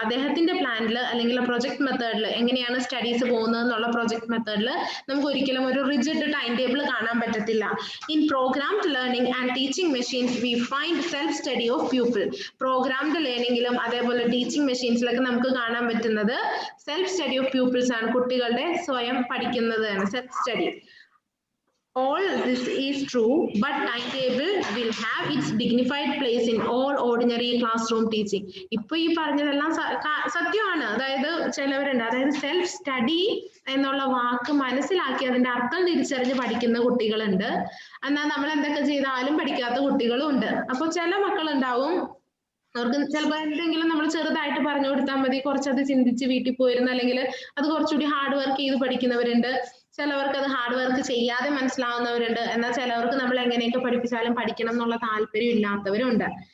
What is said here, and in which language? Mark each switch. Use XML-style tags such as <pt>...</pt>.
<ml>അദ്ദേഹത്തിന്റെ പ്ലാനിൽ അല്ലെങ്കിൽ പ്രൊജക്ട് മെത്തേഡിൽ എങ്ങനെയാണ് സ്റ്റഡീസ് പോകുന്നത് എന്നുള്ള പ്രൊജക്ട് മെത്തേഡിൽ നമുക്ക് ഒരിക്കലും ഒരു റിജിഡ് ടൈം ടേബിൾ കാണാൻ പറ്റത്തില്ല.</ml> <en>In programmed learning and teaching machines we find self study of pupil.</en> <ml>Programmed ലേണിംഗിലും അതേപോലെ ടീച്ചിങ് മെഷീൻസിലൊക്കെ നമുക്ക് കാണാൻ പറ്റുന്നത് സെൽഫ് സ്റ്റഡി ഓഫ് പ്യൂപ്പിൾസ് ആണ്. കുട്ടികളുടെ സ്വയം പഠിക്കുന്നതാണ് self study.</ml> <en>All this is true, but timetable will have its dignified place in all ordinary classroom teaching.</en> <ml>ഇപ്പൊ ഈ പറഞ്ഞതെല്ലാം സത്യമാണ്. അതായത് ചിലവരുണ്ട്, അതായത് സെൽഫ് സ്റ്റഡി എന്നുള്ള വാക്ക് മനസ്സിലാക്കി അതിന്റെ അർത്ഥം തിരിച്ചറിഞ്ഞ് പഠിക്കുന്ന കുട്ടികളുണ്ട്. എന്നാൽ നമ്മൾ എന്തൊക്കെ ചെയ്താലും പഠിക്കാത്ത കുട്ടികളും ഉണ്ട്. അപ്പൊ ചില മക്കളുണ്ടാവും അവർക്ക് ചിലപ്പോൾ എന്തെങ്കിലും നമ്മൾ ചെറുതായിട്ട് പറഞ്ഞു കൊടുത്താൽ മതി, കുറച്ചത് ചിന്തിച്ച് വീട്ടിൽ പോയിരുന്ന, അല്ലെങ്കിൽ അത് കുറച്ചുകൂടി ഹാർഡ് വർക്ക് ചെയ്ത് പഠിക്കുന്നവരുണ്ട്, ചിലവർക്ക് അത് ഹാർഡ് വർക്ക് ചെയ്യാതെ മനസ്സിലാവുന്നവരുണ്ട്, എന്നാൽ ചിലവർക്ക് നമ്മൾ എങ്ങനെയൊക്കെ പഠിപ്പിച്ചാലും പഠിക്കണം എന്നുള്ള താല്പര്യം ഇല്ലാത്തവരുണ്ട്.</ml>